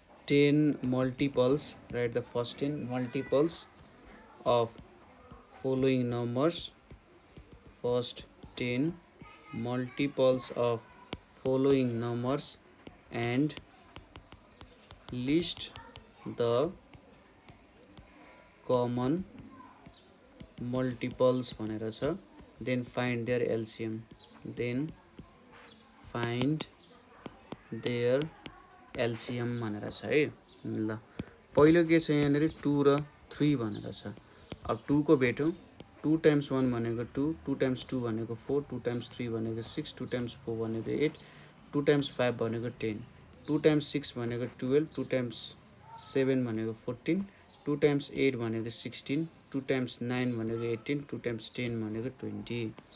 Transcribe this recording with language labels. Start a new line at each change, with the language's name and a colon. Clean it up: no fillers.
English: 10 multiples, write the first 10 multiples of following numbers, first 10 multiples of following numbers and list the common multiples
Nepali: भनेर छ।
English: then find their LCM, then find their LCM
Nepali: भनेर छ है। ल पहिलो के छ यहाँनिर 2 र 3 भनेर छ। अब 2 को भेटौँ। 2 टाइम्स 1 भनेको 2, 2 टाइम्स 2 भनेको 4, 2 टाइम्स 3 भनेको 6, 2 टाइम्स 4 भनेको 8, 2 टाइम्स 5 भनेको 10, 2 टाइम्स 6 भनेको 12, 2 टाइम्स 7 भनेको 14, 2 टाइम्स 8 भनेको 16, 2 टाइम्स 9 भनेको 18, 2 टाइम्स 10 भनेको 20।